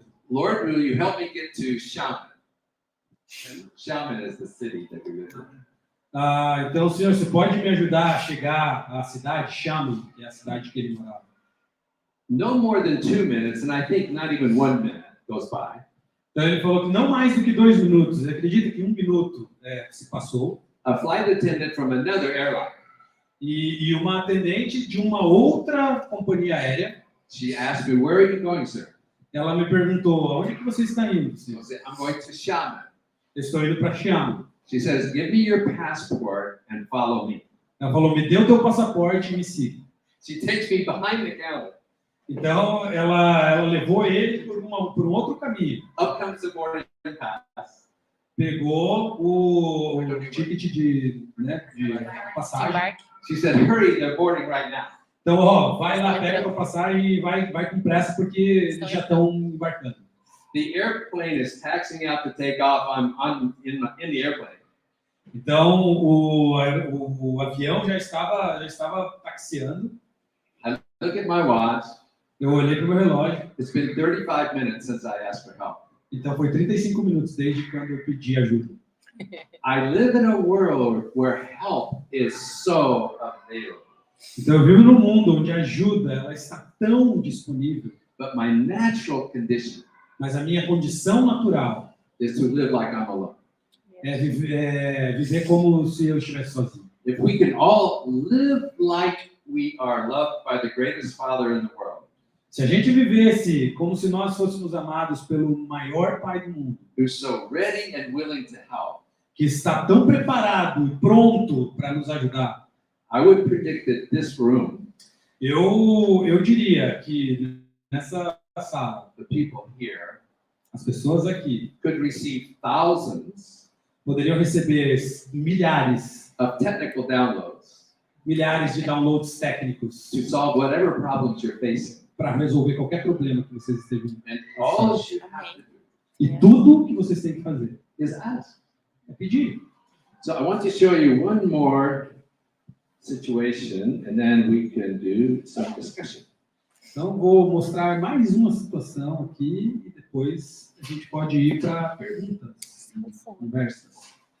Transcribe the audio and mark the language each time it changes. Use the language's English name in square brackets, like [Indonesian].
[English] Lord, will you help me get to Xiamen? Xiamen is the city that we live in. [Portuguese] Então, Senhor, você pode me ajudar a chegar à cidade Xiamen, que é a cidade que ele morava? [English] No more than 2 minutes, and I think not even 1 minute goes by. [Portuguese] Então, ele falou que não mais do que 2 minutos. Você acredita que 1 minuto se passou? [English] A flight attendant from another airline. [Portuguese] E uma atendente de uma outra companhia aérea, [English] She asked me, "Where are you going, sir?" [Portuguese] ela me perguntou, aonde é que você está indo, [English] I [Portuguese] senhor? [English] said, "I'm going to Xiamen." [Portuguese] Eu estou indo para Xiamen. [English] She says, "Give me your passport and follow me." [Portuguese] Ela falou, me dê o teu passaporte e me siga. [English] She takes me behind the counter. [Portuguese] Então, ela levou ele por um outro caminho. [English] Up comes the boarding pass. [Portuguese] Pegou o ticket de passagem. Embarque. [English] She said, "Hurry, they're boarding right now." [Portuguese] Então, ó, vai lá, pega a tua passagem e vai com pressa, porque eles já estão embarcando. [English] The airplane is taxiing out to take off. I'm in the airplane. [Portuguese] Então, o avião já estava taxiando. [English] I look at my watch. [Portuguese] Eu olhei para o meu relógio. [English] It's been 35 minutes since I asked for help. [Portuguese] Então, foi 35 minutos desde quando eu pedi ajuda. [English] I live in a world where help is so available. [Portuguese] Então, eu vivo num mundo onde a ajuda ela está tão disponível, [English] But my natural condition [Portuguese] mas a minha condição natural [English] is to live like I'm alone. [Portuguese] é viver como se eu estivesse sozinho. [English] If we can all live like we are loved by the greatest Father in the world, [Portuguese] Se a gente vivesse como se nós fôssemos amados pelo maior Pai do mundo, [English] who's so ready and willing to help, [Portuguese] que está tão preparado e pronto para nos ajudar, [English] I would predict that this room, [Portuguese] eu diria que nessa sala, [English] the people here, [Portuguese] as pessoas aqui [English] could receive thousands [Portuguese] poderiam receber milhares [English] of technical downloads [Portuguese] de downloads técnicos [English] to solve whatever problems you're facing. [Portuguese] para resolver qualquer problema que vocês estejam. [English] And all you have to do [Portuguese] E tudo que vocês têm que fazer [English] is ask. [Portuguese] é pedir. [English] So I want to show you one more situation, and then we can do some discussion. [Portuguese] Então, vou mostrar mais uma situação aqui e depois a gente pode ir para perguntas, conversas.